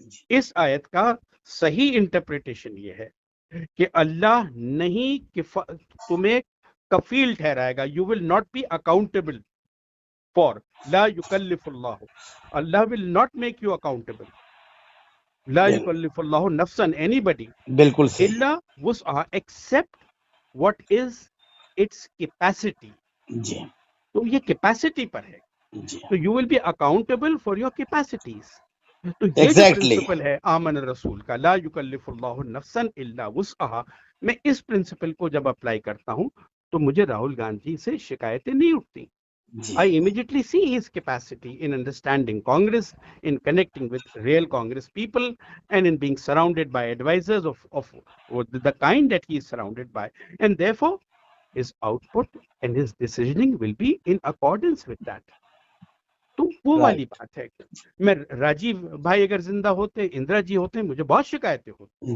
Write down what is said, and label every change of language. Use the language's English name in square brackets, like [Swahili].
[Urdu] اس آیت کا صحیح انٹرپریٹیشن یہ ہے کہ اللہ نہیں تمہیں کفیل ٹھہرائے گا. [English] You will not be accountable for. [Arabic] لا یکلف اللہ, [English] Allah will not make you accountable. [Arabic] لا یکلف اللہ نفسا [English] anybody [Urdu] بالکل صحیح. [Arabic] الا وسعها [English] except what is its capacity. [Urdu] جی تو یہ کیپیسٹی پر ہے. جی [English] تو you will be accountable for your capacities. [Urdu] تو یہ جو [English] Exactly. [Urdu] پرنسپل ہے آمن الرسول کا, [Arabic] لا یکلف اللہ نفسا الا وسعها, [Urdu] میں اس پرنسپل کو جب اپلائی کرتا ہوں تو مجھے راہل گاندھی سے شکایتیں نہیں اٹھتی. جی [English] I immediately see his capacity in understanding Congress, in connecting with real Congress people, and in being surrounded by advisors of the kind that he is surrounded by. And therefore, his output and his decisioning will be in accordance with that. [Urdu] تو وہ والی بات ہے. میں راجیو بھائی اگر زندہ ہوتے, اندرا جی ہوتے, مجھے بہت شکایتیں ہوتی,